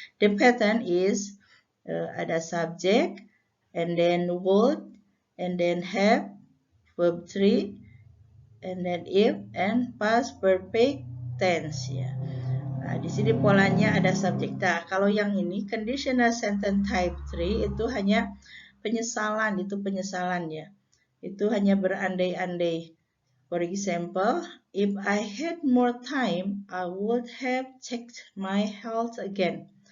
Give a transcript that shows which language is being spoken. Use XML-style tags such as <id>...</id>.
<en>The pattern is ada subject and then would and then have verb 3 and then if and past perfect tense ya.</en> <id>Nah, di sini polanya ada subjek. Nah, kalau yang ini conditional sentence type 3 itu hanya penyesalan, itu penyesalan ya. Itu hanya berandai-andai.</id> <en>For example, if I had more time, I would have checked my health again.</en>